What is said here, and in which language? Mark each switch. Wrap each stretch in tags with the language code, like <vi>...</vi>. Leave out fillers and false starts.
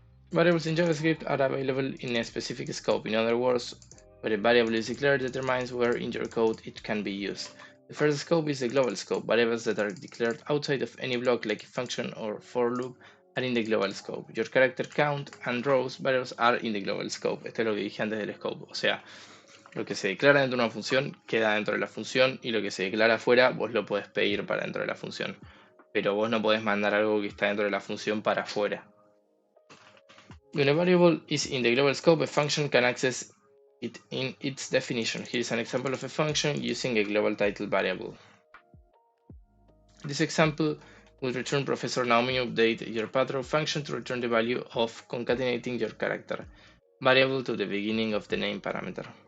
<en>Variables in JavaScript are available in a specific scope. In other words, where a variable is declared determines where in your code it can be used. The first scope is the global scope. Variables that are declared outside of any block, like a function or for loop, are in the global scope. Your character count and rows variables are in the global scope.</en> <es>Esto es lo que dije antes del scope. O sea, lo que se declara dentro de una función queda dentro de la función, y lo que se declara afuera vos lo podés pedir para dentro de la función. Pero vos no podés mandar algo que está dentro de la función para afuera.</es> <en>When a variable is in the global scope, a function can access it in its definition. Here is an example of a function using a global title variable. This example will return Professor Naomi. Update your pathrow function to return the value of concatenating your character variable to the beginning of the name parameter.</en>